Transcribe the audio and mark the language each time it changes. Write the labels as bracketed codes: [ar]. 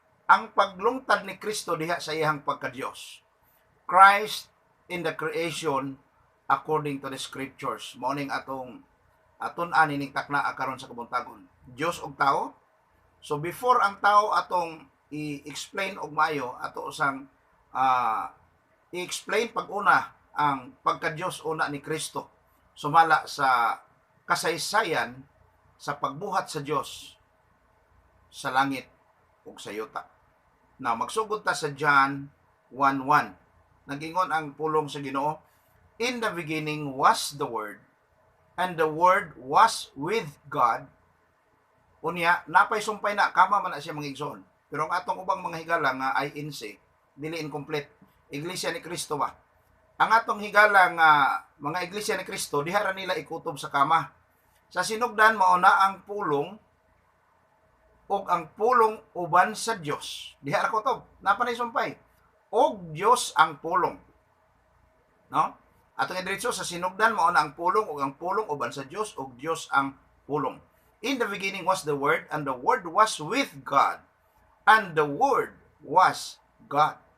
[ceb] Ang paglungtad ni Kristo diha sa iyang pagka-Dios. [en] Christ in the creation according to the scriptures. [ceb] Mao ning atong atun-an nining takna karon sa kabuntagon. Dios og tao. So before ang tao atong i-explain og maayo ato usang i-explain pag-una ang pagka-Dios una ni Kristo sumala sa kasaysayan sa pagbuhat sa Dios sa langit ug sa yuta. Now magsugod ta sa John 1:1. Nagingon ang pulong sa Ginoo, [en] in the beginning was the Word, and the Word was with God. [ceb] Unya napay sumpay na kama man na siya mangigsoon. Pero ang atong ubang mga higala nga INC dili incomplete. Iglesia ni Kristo ba? Ang atong higala nga mga iglesia ni Kristo diha ra nila ikutob sa kama. Sa sinugdan mao na ang pulong ug ang pulong uban sa Dios. Diha ra kutob. Napa na sumpay? Og Dios ang pulong. No? Atong diretso sa sinugdan mao na ang pulong ug ang pulong uban sa Dios ug Dios ang pulong. [en] In the beginning was the Word, and the Word was with God, and the Word was God.